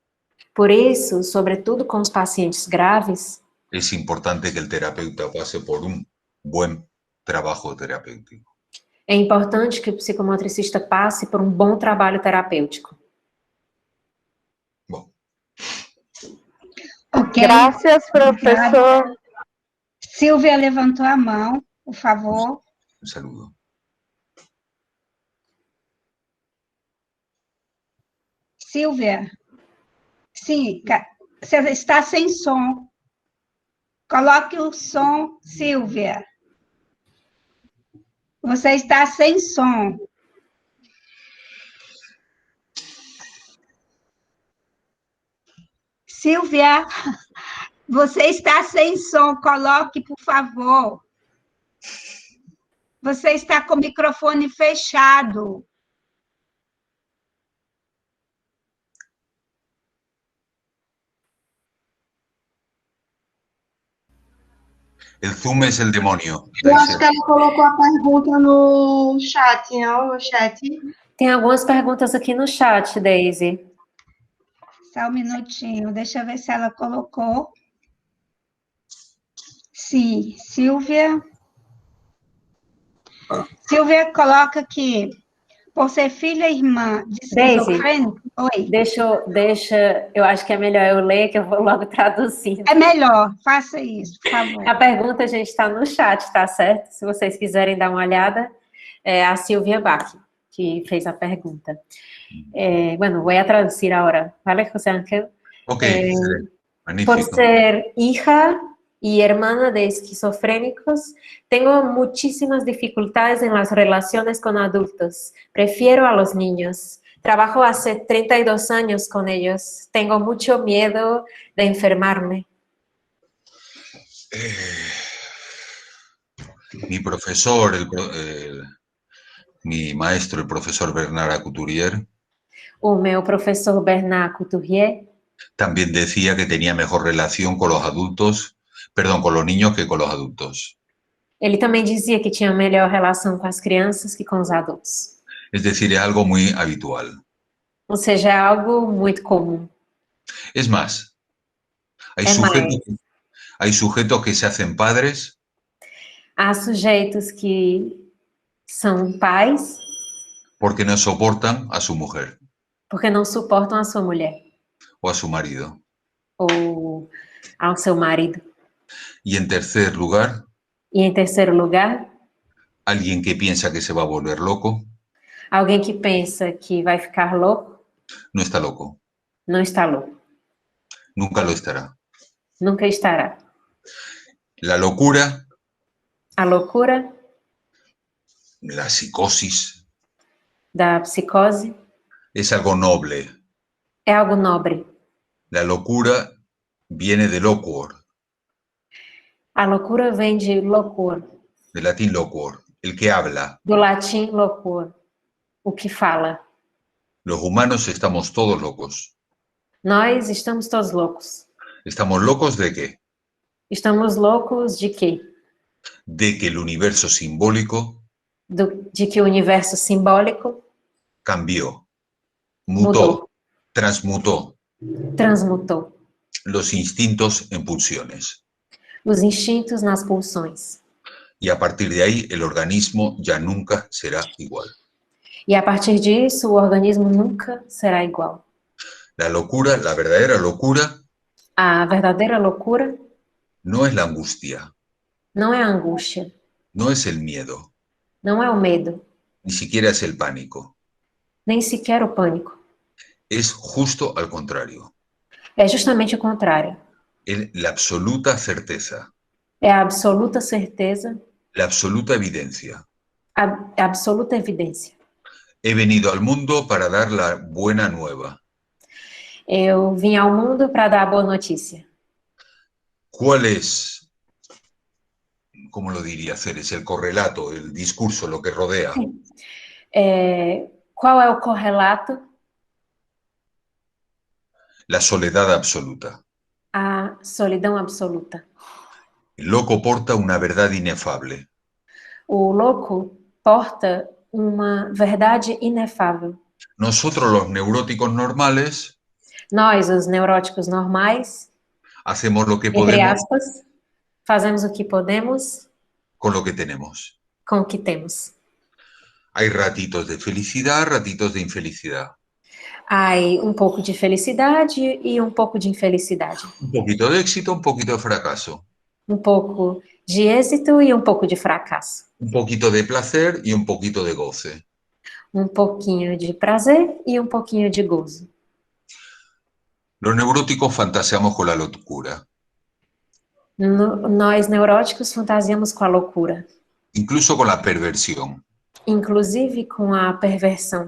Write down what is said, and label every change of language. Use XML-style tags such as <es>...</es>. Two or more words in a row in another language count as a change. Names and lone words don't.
<pt>Por isso, sobretudo com os pacientes graves.</pt> <es>Es importante que el terapeuta pase por un buen trabajo terapéutico.</es> <pt>É importante que o psicomotricista passe por um bom trabalho terapêutico. Bom. Ok. Graças, professor. Silvia levantou a mão, por favor.</pt> <es>Un saludo.</es> <pt>Silvia. Sim, você está sem som. Coloque o som, Silvia. Você está sem som. Silvia, você está sem som. Coloque, por favor. Você está com o microfone fechado.</pt> <es>El Zoom es el demonio.</es> <pt>Eu acho que ela colocou a pergunta no chat, não? No chat. Tem algumas perguntas aqui no chat, Daisy. Só um minutinho, deixa eu ver se ela colocou. Sim, Silvia. Silvia coloca aqui, por ser filha e irmã de esquizofrênico. Oi. Eu acho que é melhor eu ler, que eu vou logo traduzir. É melhor, faça isso, por favor. A pergunta, gente, está no chat, tá certo? Se vocês quiserem dar uma olhada, é a Silvia Bach, que fez a pergunta.</pt> <es>Bueno, voy a traducir ahora, ¿vale, José Ángel? Ok, magnífico. Por ser hija y hermana de esquizofrénicos, tengo muchísimas dificultades en las relaciones con adultos. Prefiero a los niños. Trabajo hace 32 años con ellos. Tengo mucho miedo de enfermarme. Mi profesor, mi maestro, el profesor Bernard Couturier,</es> <pt>O meu professor Bernard Couturier</pt> <es>también decía que tenía mejor relación con los adultos, perdón, con los niños que con los adultos.</es> <pt>ele também dizia que tinha melhor relação com as crianças que com os adultos.</pt> <es>Es decir, es algo muy habitual.</es> <pt>Ou seja, é algo muito comum.</pt> <es>Es más, hay</es> <pt>mais.</pt> <es>sujetos que se hacen padres.</es> <pt>Há sujeitos que são pais</pt> <es>Porque no soportan a su mujer.</es> <pt>Porque não suportam a sua mulher</pt> <es>o a su marido.</es> <pt>ou ao seu marido.</pt> <es>Y en tercer lugar,</es> <pt>E em terceiro lugar,</pt> <es>alguien que piensa que se va a volver loco,</es> <pt>alguém que pensa que vai ficar louco,</pt> <es>no está loco,</es> <pt>não está louco.</pt> <es>nunca lo estará.</es> <pt>Nunca estará.</pt> <es>La locura,</es> <pt>A loucura</pt> <es>la psicosis,</es> <pt>da psicose</pt> <es>es algo noble.</es> <pt>é algo nobre.</pt> <es>La locura viene de loquor,</es> <pt>A loucura vem de loquor,</pt> <es>del latín loquor, el que habla.</es> <pt>do latim loquor, o que fala.</pt> <es>Los humanos estamos todos locos.</es> <pt>Nós estamos todos loucos.</pt> <es>¿Estamos locos de qué?</es> <pt>Estamos loucos de quê?</pt> <es>De que el universo simbólico</es> <pt>De que o universo simbólico</pt> <es>cambió, mutó,</es> <pt>mudou,</pt> <es>transmutó</es> <pt>transmutou</pt> <es>los instintos en pulsiones.</es> <pt>os instintos nas pulsões.</pt> <es>Y a partir de ahí el organismo ya nunca será igual.</es> <pt>E a partir disso, o organismo nunca será igual.</pt> <es>La locura, la verdadera locura,</es> <pt>A verdadeira loucura</pt> <es>no es la angustia,</es> <pt>não é a angústia,</pt> <es>no es el miedo,</es> <pt>não é o medo,</pt> <es>ni siquiera es el pánico.</es> <pt>nem sequer o pânico.</pt> <es>Es justo al contrario.</es> <pt>É justamente o contrário.</pt> <es>Es la absoluta certeza,</es> <pt>É a absoluta certeza,</pt> <es>la absoluta evidencia.</es> <pt>a absoluta evidência.</pt> <es>He venido al mundo para dar la buena nueva.</es> <pt>Eu vim ao mundo para dar a boa notícia.</pt> <es>¿Cuál es, cómo lo diría Ceres, el correlato, el discurso, lo que rodea?</es> <pt>Qual é o correlato?</pt> <es>La soledad absoluta.</es> <pt>A solidão absoluta.</pt> <es>El loco porta una verdad inefable.</es> <pt>O louco porta uma verdade inefável.</pt> <es>Nosotros los neuróticos normales</es> <pt>Nós, os neuróticos normais,</pt> <es>hacemos lo que</es> <pt>entre</pt> <es>podemos</es> <pt>aspas, fazemos o que podemos</pt> <es>con lo que tenemos.</es> <pt>com o que temos.</pt> <es>Hay ratitos de felicidad, ratitos de infelicidad.</es> <pt>Há um pouco de felicidade e um pouco de infelicidade.</pt> <es>Un poquito de éxito, un poquito de fracaso.</es> <pt>Um pouco de êxito e um pouco de fracasso.</pt> <es>Un poquito de placer y un poquito de goce.</es> <pt>Um pouquinho de prazer e um pouquinho de gozo.</pt> <es>Los neuróticos fantaseamos con la locura.</es> <pt>Nós, neuróticos, fantasiamos com a loucura.</pt> <es>Incluso con la perversión.</es> <pt>Inclusive com a perversão.</pt>